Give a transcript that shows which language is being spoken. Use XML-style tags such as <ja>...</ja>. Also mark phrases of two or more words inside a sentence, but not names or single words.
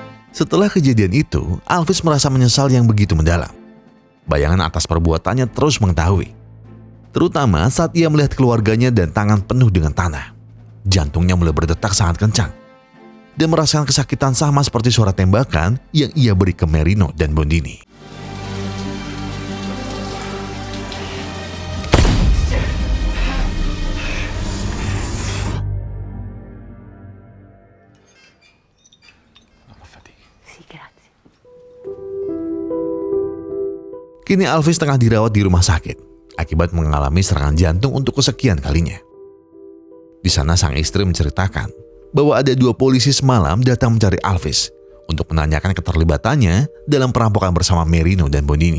<id>Setelah kejadian itu, Alvis merasa menyesal yang begitu mendalam. Bayangan atas perbuatannya terus mengetahui. Terutama saat ia melihat keluarganya dan tangan penuh dengan tanah. Jantungnya mulai berdetak sangat kencang. Dan merasakan kesakitan sama seperti suara tembakan yang ia beri ke Marino dan Bondini.</id> <it>Sì, grazie.</it> <id>Kini Alvis tengah dirawat di rumah sakit akibat mengalami serangan jantung untuk kesekian kalinya. Di sana sang istri menceritakan bahwa ada 2 polisi semalam datang mencari Alvis untuk menanyakan keterlibatannya dalam perampokan bersama Marino dan Bondini.</id>